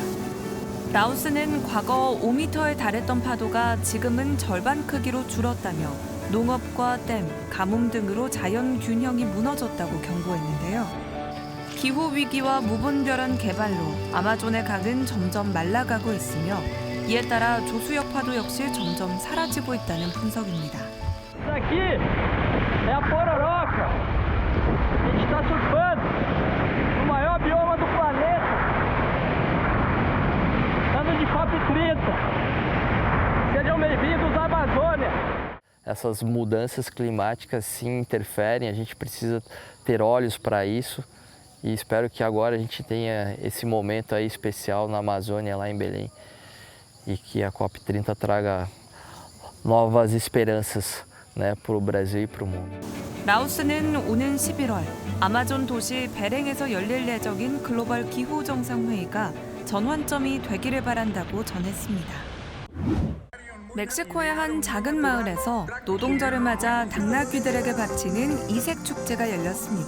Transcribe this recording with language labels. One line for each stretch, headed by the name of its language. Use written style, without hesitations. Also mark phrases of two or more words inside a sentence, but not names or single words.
Korean: 라우스는 과거 5m에 달했던 파도가 지금은 절반 크기로 줄었다며 농업과 댐, 가뭄 등으로 자연 균형이 무너졌다고 경고했는데요. 기후 위기와 무분별한 개발로 아마존의 강은 점점 말라가고 있으며 이에 따라 조수역 파도 역시 점점 사라지고 있다는 분석입니다.
Portuguese: Aqui é a pororoca. A gente está surfando no maior bioma do planeta. Ano de COP30. Sejam bem-vindos à Amazônia. Essas mudanças climáticas sim interferem, a gente precisa ter olhos para isso e espero que agora a gente tenha esse momento aí especial na Amazônia, lá em Belém, e que a COP30 traga novas esperanças, né, para o Brasil e para o mundo.
Korean: 라오스는 오는 11월 아마존 도시 베랭에서 열릴 예정인 글로벌 기후 정상회의가 전환점이 되기를 바란다고 전했습니다. 멕시코의 한 작은 마을에서 노동절을 맞아 당나귀들에게 바치는 이색 축제가 열렸습니다.